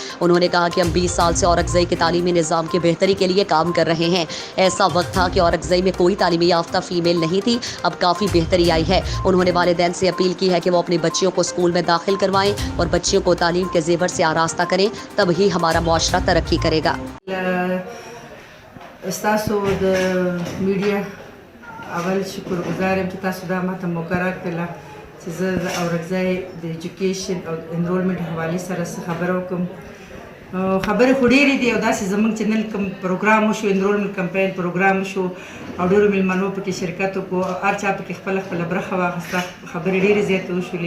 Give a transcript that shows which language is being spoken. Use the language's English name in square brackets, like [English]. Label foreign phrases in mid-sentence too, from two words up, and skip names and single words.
[Urdu] انہوں نے کہا کہ ہم 20 سال سے اورکزئی کے تعلیمی نظام کی بہتری کے لیے کام کر رہے ہیں۔ ایسا وقت تھا کہ اورکزئی میں کوئی تعلیمی یافتہ فیمیل نہیں تھی، اب کافی بہتری آئی ہے۔ انہوں نے والدین سے اپیل کی ہے کہ وہ اپنی بچیوں کو اسکول میں داخل کروائیں اور بچیوں کو تعلیم کے زیور سے آراستہ کریں، تب ہی ہمارا معاشرہ ترقی کرے گا۔ [Pashto] استاسو د میډیا اول شکر گزار یم چې تاسو دا ماته موقع راکړله چې زه د اورکزۍ د ایجوکیشن او انرولمنټ حوالې سره څه خبره وکړم. خبرې خو ډېرې دي او داسې زموږ چې نن کوم پروګرام وشو، [English] enrollment campaign program [Pashto] وشو او ډېرو میلمنو پکې شرکت وکړو، هر چا پکې خپله برخه واخیسته، خبرې ډېرې زیاتې وشولې.